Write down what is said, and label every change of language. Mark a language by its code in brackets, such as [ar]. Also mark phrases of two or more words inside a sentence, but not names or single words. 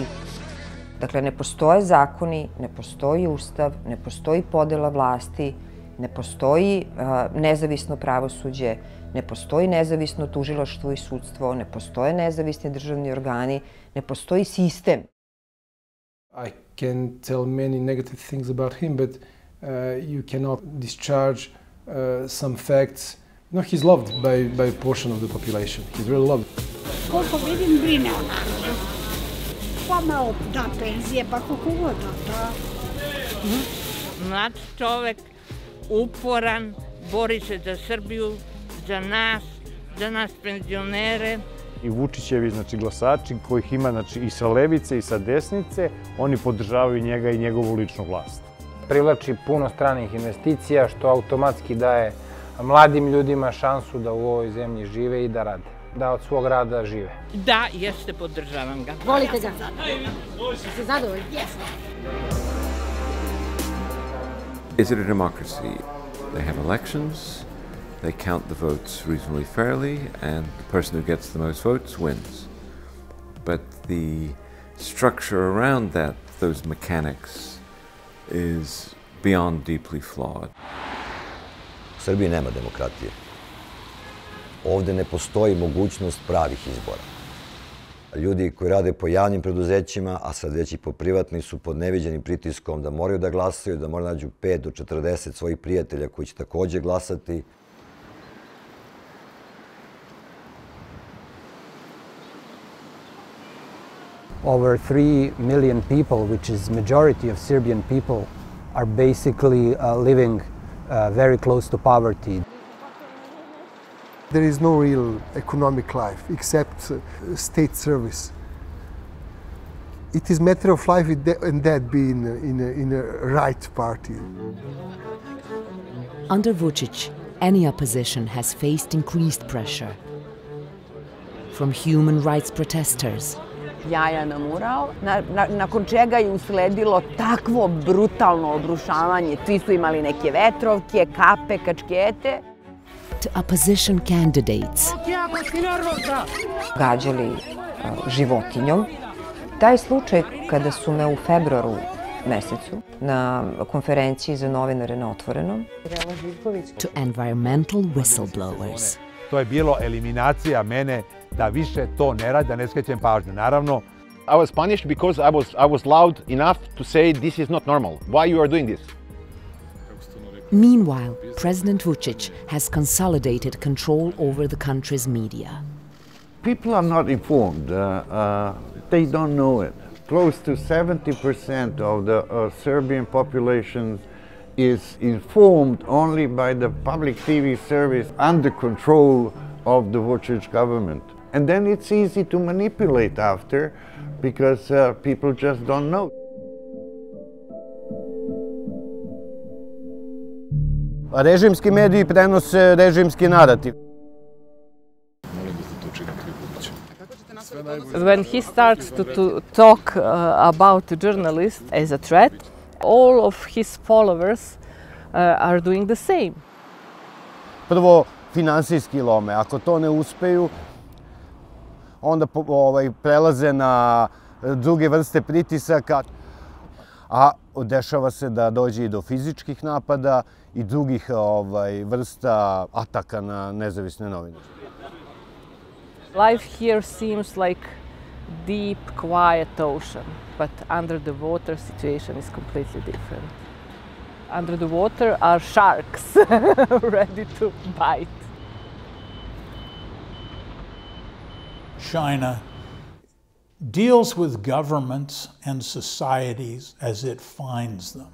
[sr] Dakle, ne postoje zakoni, ne postoji ustav, ne postoji podela vlasti, ne postoji nezavisno pravosuđe, ne postoji nezavisno tužilaštvo i sudstvo, ne postoje nezavisni državni organi, ne postoji sistem. [en] I can tell many negative things about him, but you cannot discharge some facts. No, he's loved by a portion of the population. He's really loved. [sr] Koliko vidim, brine o narodu. Pa malo da penzije, pa koliko god da. Mlad čovek, uporan, bori se za Srbiju, za nas penzionere. I Vučićevi glasači, kojih ima i sa levice i sa desnice, oni podržavaju njega i njegovu ličnu vlast. Privlači puno stranih investicija, što automatski daje mladim ljudima šansu da u ovoj zemlji žive i da rade, da od svog rada žive. Da, jeste, podržavam ga. Volite ga? Ste zadovoljni? Jesmo. [en] Is it a democracy? They have elections, they count the votes reasonably fairly, and the person who gets the most votes wins. But the structure around that, those mechanics, is beyond deeply flawed. [sr] U Srbiji nema demokratije. Ovde ne postoji mogućnost pravih izbora. Ljudi koji rade po javnim preduzećima, a sad već i po privatnim, su pod neviđenim pritiskom da moraju da glasaju, da moraju nađu 5 do 40 svojih prijatelja koji će takođe glasati. [en] Over 3 million people, which is majority of Serbian people, are basically living very close to poverty. There is no real economic life except state service. It is a matter of life and death being in a right party. Under Vučić, any opposition has faced increased pressure from human rights protesters, [sr] jaja na mural, nakon čega je usledilo takvo brutalno obrušavanje. Svi su imali neke vetrovke, kape, kačkete. [en] to opposition candidates. [sr] Gađali životinjom. Taj slučaj kada su me u februaru mesecu na konferenciji za novinare na Otvorenom. [en] To environmental whistleblowers. [sr] To je bilo eliminacija mene da više to ne radi, da ne skrećem pažnju. Naravno, [en] I was punished because I was loud enough to say this is not normal. Why you are doing this? Meanwhile, President Vučić has consolidated control over the country's media. People are not informed. They don't know it. Close to 70% of the Serbian population is informed only by the public TV service under control of the Vučić government. And then it's easy to manipulate after because people just don't know. [sr] Režimski mediji prenose režimski narativ. [en] When he starts to talk about journalists as a threat, all of his followers are doing the same. [sr] Prvo, finansijski lome. Ako to ne uspeju, onda prelaze na druge vrste pritisaka, a dešava se da dođe i do fizičkih napada i drugih vrsta ataka na nezavisne novinare. [en] Life here seems like deep, quiet ocean, but under the water situation is completely different. Under the water are sharks ready to bite. China deals with governments and societies as it finds them.